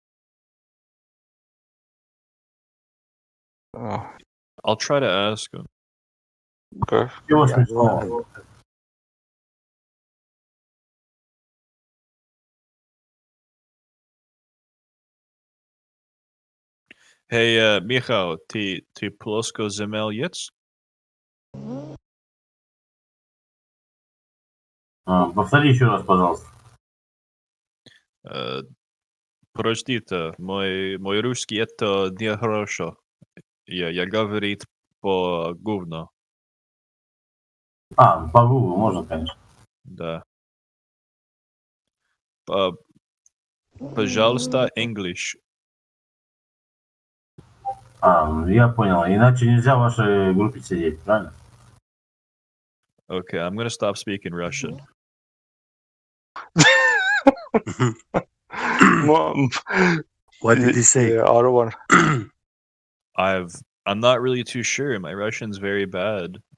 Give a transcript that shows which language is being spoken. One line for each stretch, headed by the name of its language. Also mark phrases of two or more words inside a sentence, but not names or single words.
English: I'll try to ask him. Okay. Hey, Michał, ty polsko-zemeliec?
Russian: Повтори еще раз, пожалуйста. Простите, мой русский это нехорошо. Я говорит по говно. По Google можно, конечно. Да. Пожалуйста, English. Я понял. Иначе нельзя в вашей группе сидеть, правильно?
English: Okay, I'm gonna stop speaking Russian. What did he say? Yeah, I don't want. I'm not really too sure. My Russian's very bad.